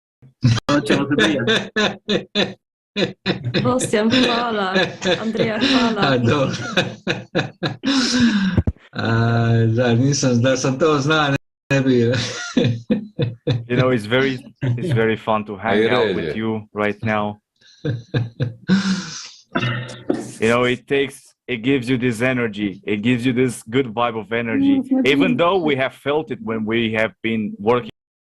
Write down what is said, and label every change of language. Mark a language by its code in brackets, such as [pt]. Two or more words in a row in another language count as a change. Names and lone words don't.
[hr] Gostjam, hvala. Andreja, hvala. Dobro. Da sam to znao, ne bi. [en] You know, it's very fun to hang out with you right now. You know, it gives you this energy. It gives you this good vibe of energy. Even though we have felt it when we have been working